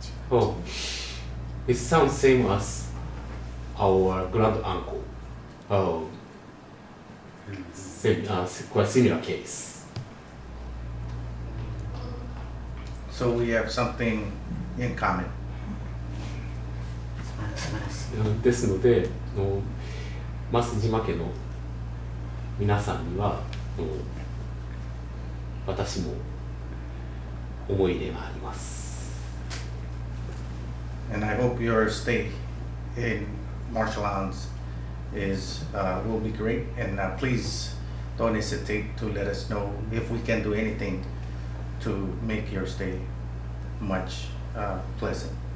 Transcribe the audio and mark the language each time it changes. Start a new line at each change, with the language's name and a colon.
English: Oh, it sounds same as our grand uncle. Oh, quite similar case. So we have something in common.
Japanese: 素晴らしい。ですので、増島家の皆さんには私も思い入れがあります。
English: And I hope your stay in Marshall Islands will be great. And please don't hesitate to let us know if we can do anything to make your stay much pleasant.